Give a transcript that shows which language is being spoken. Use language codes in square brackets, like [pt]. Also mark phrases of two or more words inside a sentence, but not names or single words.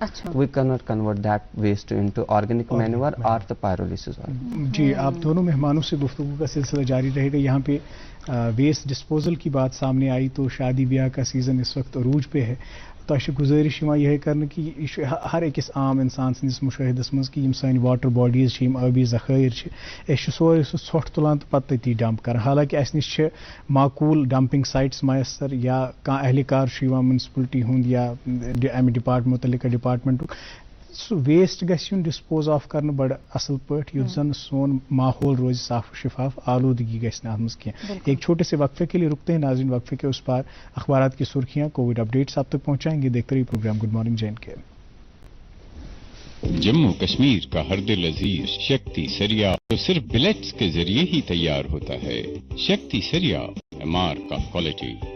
[en] We cannot convert that waste into organic manure or the pyrolysis. [ur] جی, آپ دونوں مہمانوں سے گفتگو کا سلسلہ جاری رہے گا. یہاں پہ ویسٹ ڈسپوزل کی بات سامنے آئی تو شادی بیاہ کا سیزن اس وقت عروج پہ ہے. [ks] تہ گزارش یہ کرنے کہ یہ ہر أکس عام انسان سندس مشاہدس مز کہ سانی [en] water bodies [ks] آبی ذخائر سورے سہ ژھۄٹھ تلان تو پتہ تتی ڈمپ کر حالانکہ اس نش معقول ڈمپنگ سائٹس میسر یا کانٛہہ اہلکار منسپلٹی ہند یا امہ متعلقہ ڈپارٹمنٹ سہ ویسٹ گژھِ یُن [en] dispose of [ks] کرنے بڑا اصل پٲٹھۍ یُتھ زن سون ماحول روز صاف و شفاف آلودگی گژھِ نہٕ اتھ منٛز کینٛہہ [ur] ایک چھوٹے سے وقفے کے لیے رکتے ہیں ناظرین وقفے کے اس پار اخبارات کی سرخیاں کووڈ اپڈیٹس آپ تک پہنچائیں گے دیکھتے رہیے پروگرام گڈ مارننگ جے اینڈ کے جموں کشمیر کا ہر دل عزیز شکتی سریا جو صرف بلیٹس کے ذریعے ہی تیار ہوتا ہے شکتی سریا MR کا کوالٹی